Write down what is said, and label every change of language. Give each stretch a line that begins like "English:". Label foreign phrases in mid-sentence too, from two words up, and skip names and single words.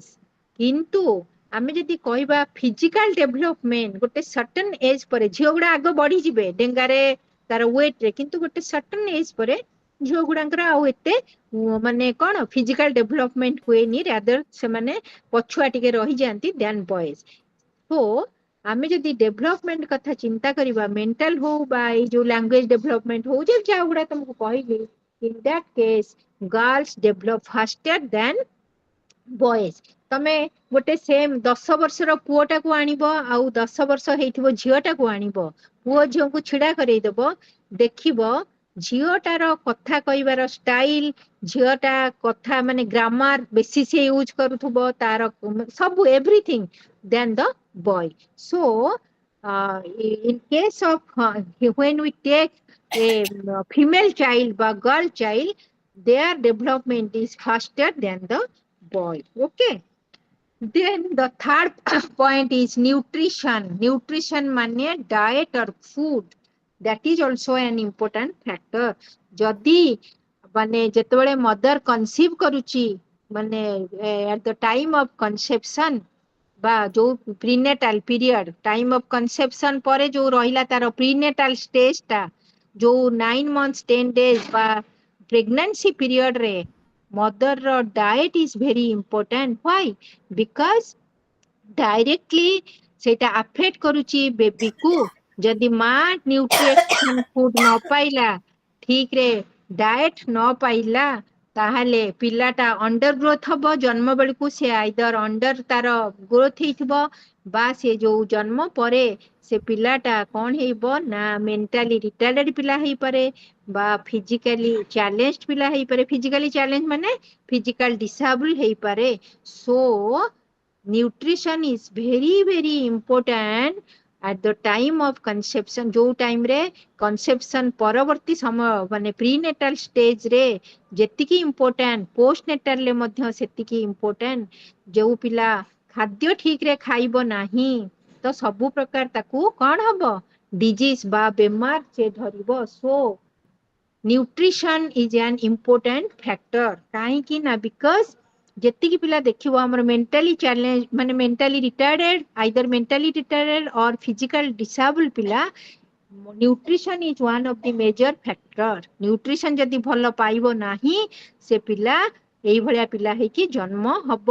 Odia: କିନ୍ତୁ ଆମେ ଯଦି କହିବା
English: physical development
Odia: ଗୋଟେ
English: certain age
Odia: ପରେ ଝିଅ ଗୁଡା ଆଗ ବଢିଯିବେ ଡେଙ୍ଗାରେ ତାର ୱେଟ ରେ, କିନ୍ତୁ ଗୋଟେ
English: certain age
Odia: ପରେ ଝିଅ ଗୁଡାଙ୍କର ଆଉ ଏତେ ମାନେ କଣ
English: physical development
Odia: ହୁଏନି, ରାଦର ସେମାନେ ପଛୁଆ ଟିକେ ରହିଯାଆନ୍ତି
English: than boys.
Odia: ସୋ ଆମେ ଯଦି ଡେଭଲପମେଣ୍ଟ କଥା ଚିନ୍ତା କରିବା, ମେଣ୍ଟାଲ ହଉ ବା ଏଇ ଯୋଉ
English: language development
Odia: ହଉ, ଯେ ଯାହା ଗୁଡା ତମକୁ କହିଲି,
English: in that case girls develop faster than boys.
Odia: ତମେ ଗୋଟେ ସେମ୍ 10 ବର୍ଷର ପୁଅଟାକୁ ଆଣିବ ଆଉ 10 ବର୍ଷ ହେଇଥିବ ଝିଅଟାକୁ ଆଣିବ, ପୁଅ ଝିଅଙ୍କୁ ଛିଡା କରେଇଦବ, ଦେଖିବ ଝିଅଟାର କଥା କହିବାର ଷ୍ଟାଇଲ, ଝିଅଟା କଥା ମାନେ ଗ୍ରାମାର ବେଶୀ ସେ ୟୁଜ କରୁଥିବ, ତାର ସବୁ
English: everything than the boy. ସୋ in case of when we take a female child বা girl child, their development is faster than the boy. Okay, then the third point is nutrition. Nutrition মানে diet or food, that is also an important factor.
Odia: ଯଦି ମାନେ ଯେତେବେଳେ
English: mother conceive
Odia: କରୁଛି, ମାନେ
English: at the time of conception
Odia: ବା ଯୋଉ
English: prenatal period, time of conception
Odia: ପରେ ଯୋଉ ରହିଲା ତାର
English: prenatal stage
Odia: ଟା, ଯୋଉ
English: 9 months 10 days
Odia: ବା
English: pregnancy period
Odia: ରେ ମଦର ର
English: diet is very important. why? because directly
Odia: ସେଇଟା ଆଫେକ୍ଟ କରୁଛି ବେବିକୁ। ଯଦି ମା
English: nutrition food
Odia: ନ ପାଇଲା, ଠିକ ରେ ଡାଏଟ ନ ପାଇଲା, ତାହେଲେ ପିଲାଟା
English: under growth
Odia: ହବ। ଜନ୍ମ ବେଳକୁ ସେ
English: either under
Odia: ତାର ଗ୍ରୋଥ ହେଇଥିବ ବା ସେ ଯୋଉ ଜନ୍ମ ପରେ ସେ ପିଲାଟା କଣ ହେଇବ ନା
English: mentally retarded
Odia: ପିଲା ହେଇପାରେ ବା
English: physically challenge
Odia: ପିଲା ହେଇପାରେ।
English: physically challenge
Odia: ମାନେ
English: physical disable
Odia: ହେଇପାରେ।
English: so nutrition is very very important at the time of conception,
Odia: ଯୋଉ ଟାଇମ ରେ କନସେପସନ ପରବର୍ତ୍ତୀ ସମୟ ମାନେ
English: prenatal stage
Odia: ରେ ଯେତିକି ଇମ୍ପୋର୍ଟାଣ୍ଟ,
English: post natal
Odia: ରେ ମଧ୍ୟ ସେତିକି ଇମ୍ପୋର୍ଟାଣ୍ଟ। ଯୋଉ ପିଲା ଖାଦ୍ୟ ଠିକ ରେ ଖାଇବ ନାହିଁ, ତ ସବୁ ପ୍ରକାର ତାକୁ କଣ ହବ?
English: ଡିଜିଜ
Odia: ବା ବେମାର ସେ ଧରିବ।
English: so nutrition is an important factor.
Odia: କାହିଁକି ନା ବିକଜ ଯେତିକି ପିଲା ଦେଖିବ ଆମର
English: mentally challenge
Odia: ମାନେ
English: mentally retarded, either mentally retarded or physical disable
Odia: ପିଲା,
English: nutrition is one of the major factor.
Odia: ନ୍ୟୁଟ୍ରିସନ ଯଦି ଭଲ ପାଇବ ନାହିଁ, ସେ ପିଲା ଏଇଭଳିଆ ପିଲା ହେଇକି ଜନ୍ମ ହବ।